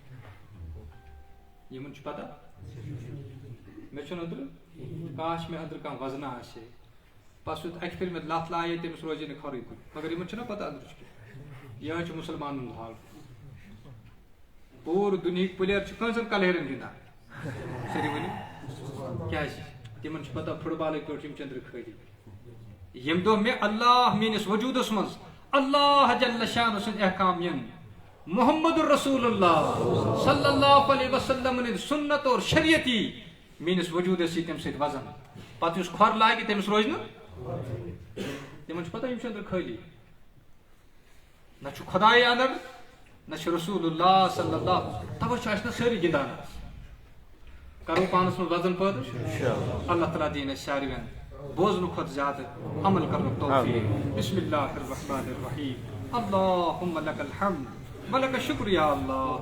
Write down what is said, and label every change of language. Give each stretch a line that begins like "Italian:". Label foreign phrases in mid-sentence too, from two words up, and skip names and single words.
Kashmiri: یِمَن چھُ پَتہ مےٚ چھُنہٕ أنٛدرٕ کاش مےٚ أنٛدرٕ کانٛہہ وَزنا آسہِ ہے پَتہٕ سُہ اَکہِ پھِرِ مےٚ لَتھ لایے تٔمِس روزِ نہٕ کھۄرٕے کُن مگر یِمَن چھُنہ پَتہ أنٛدرٕ چھُ کیٛاہ یِہوٚے چھُ مُسلمانَن ہُنٛد حال پوٗرٕ دُنہِکۍ پٕلیر چھِ کٲنٛسن کَلہیرَن گِنٛدان سٲری ؤنِو کیٛازِ تِمن چھُ پَتہ فُٹ بالٕکۍ پٲٹھۍ یِم چھِ أنٛدرٕ خٲلی ییٚمہِ دۄہ مےٚ اللہ میٲنِس وجوٗدَس منٛز اللہ جل شانہ سٕنٛدۍ احکام یِن
Arabic: محمد رسول اللہ صلی اللہ علیہ وسلم
Kashmiri: سُنت اور شریعت یی میٲنِس وجوٗدَس یی تَمہِ سۭتۍ وَزن پَتہٕ یُس کھۄر لاگہِ تٔمِس روزِ نہٕ تِمن چھُ پَتہ یِم چھِ أنٛدرٕ خٲلی نہ چھُ خۄداے اَنٛدر نہ چھُ
Arabic: رسول اللہ صلی اللہ
Kashmiri: تَوَے چھُ اَسہِ نہ سٲری گِنٛدان کَرو پانَس منٛز وزن پٲدٕ اللہ تعالیٰ دِیِن اَسہِ ساروِین بوزنہٕ کھۄتہٕ زیادٕ عمل کرنُک توفیٖق
Arabic: بسم اللہ الرحمن الرحیم اللہُمَّ لَکَ الحمد وَلَکَ الشُکر یا اللہ